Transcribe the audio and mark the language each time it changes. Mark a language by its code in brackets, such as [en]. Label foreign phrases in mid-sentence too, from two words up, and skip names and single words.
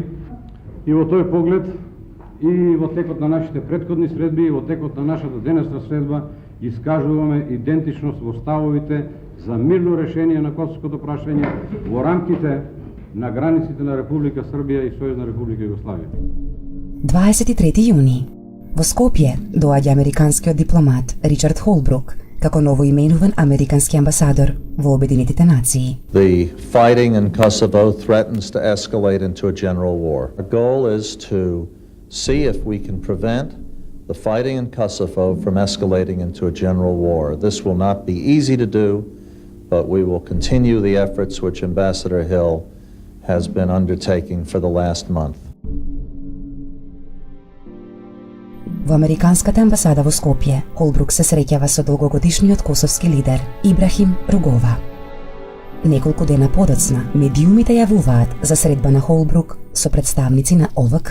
[mk] И во тој поглед, и во текот на нашите претходни средби, и во текот на нашата денесна средба, искажуваме идентичност во ставовите за мирно решение на косовското прашање во рамките на границите на Република Србија и Сојузна Република Југославија. 23 јуни. Во Скопје доаѓа американскиот дипломат Ричард Холбрук како новоименуван американски амбасадор во Обединетите нации. [en] The fighting in Kosovo threatens to escalate into a general war. Our goal is to see if we can prevent the fighting in Kosovo from escalating into a general war. This will not be easy to do, but we will continue the efforts which Ambassador Hill has been undertaking for the last month. [mk] Во американската амбасада во Скопје, Холбрук се среќава со долгогодишниот косовски лидер Ибрахим Ругова. Неколку дена подоцна, медиумите јавуваат за средба на Холбрук со представници на ОВК.